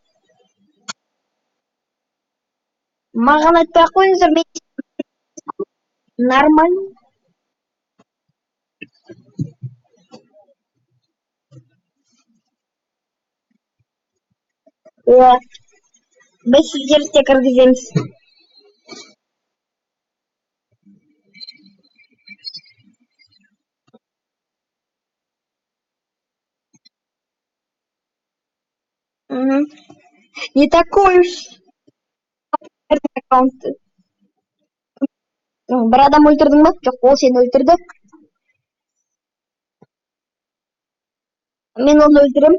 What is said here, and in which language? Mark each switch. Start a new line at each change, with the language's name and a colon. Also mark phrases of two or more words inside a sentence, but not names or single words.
Kazakh: Маған айтпай ақ қойыңыздар, мен нормально. Біз сіздерді де кіргіземіз.
Russian: Не такой уж аккаунт.
Kazakh: Бір адам өлтірдің ба? Жоқ, ол сені өлтірді. Мен оны өлтірем.